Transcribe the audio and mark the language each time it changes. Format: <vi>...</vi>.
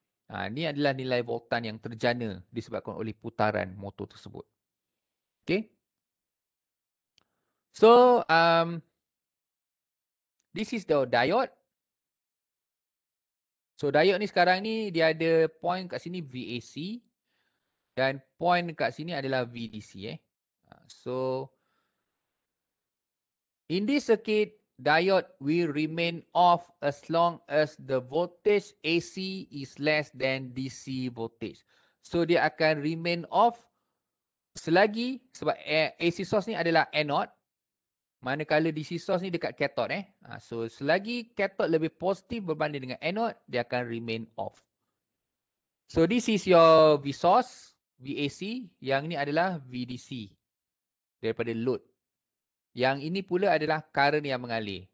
<ms>Ini adalah nilai voltan yang terjana disebabkan oleh putaran motor tersebut. Okay.</ms> <en>So, this is the diode.</en> <ms>So, diode ni sekarang ni dia ada point kat sini VAC dan point kat sini adalah VDC.</ms> <en>So, in this circuit, diode will remain off as long as the voltage AC is less than DC voltage.</en> <ms>So, dia akan remain off selagi, sebab AC source ni adalah anode, manakala DC source ni dekat cathode. So, selagi cathode lebih positif berbanding dengan anode, dia akan remain off.</ms> <en>So, this is your V source, VAC.</en> <ms>Yang ni adalah VDC daripada load. Yang ini pula adalah current yang mengalir.</ms>